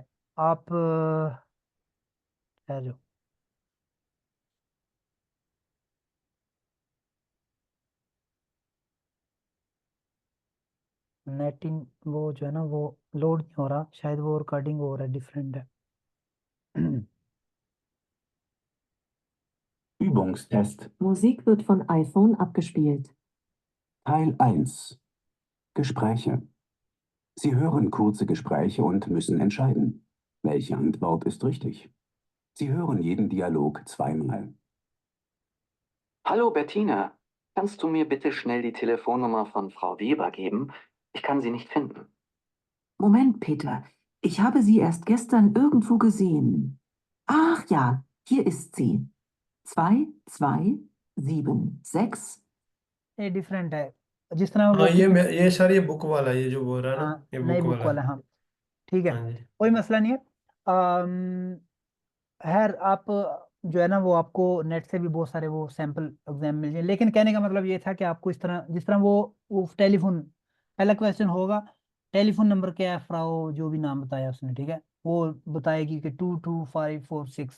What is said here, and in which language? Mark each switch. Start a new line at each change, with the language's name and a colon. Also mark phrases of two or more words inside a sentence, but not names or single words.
Urdu: آپ ہے جو نیٹنگ وہ جو ہے نا وہ لوڈ نہیں ہو رہا، شاید وہ ریکارڈنگ ہو رہا ہے، ڈفرنٹ ہے.
German: Übungstest. Musik wird von iPhone abgespielt. Teil 1. Gespräche. Sie hören kurze Gespräche und müssen entscheiden. Welche Antwort ist richtig? Sie hören jeden Dialog zweimal. Hallo Bettina, kannst du mir bitte schnell die Telefonnummer von Frau Weber geben? Ich kann sie nicht finden. Moment, Peter. Ich habe sie erst gestern irgendwo gesehen. Ach ja, hier ist sie. 2276.
Urdu: یہ ڈفرنٹ ہے، جس طرح وہ ہاں، یہ سر یہ بک والا ہے، یہ جو بول رہا ہے نا, हाँ ये नई बुक बुक वाला वाला, है। ہاں ٹھیک ہے, ہاں جی. کوئی مسئلہ نہیں ہے. خیر آپ جو ہے نا وہ آپ کو نیٹ سے بھی بہت سارے وہ
English: sample exam
Urdu: مل جائے، لیکن کہنے کا مطلب یہ تھا کہ آپ کو اس طرح جس طرح وہ ٹیلیفون، پہلا کوئسچن ہوگا
English: telephone number
Urdu: کیا ہے فراؤ، جو بھی نام بتایا اس نے، ٹھیک ہے، وہ بتائے گی کہ 22546.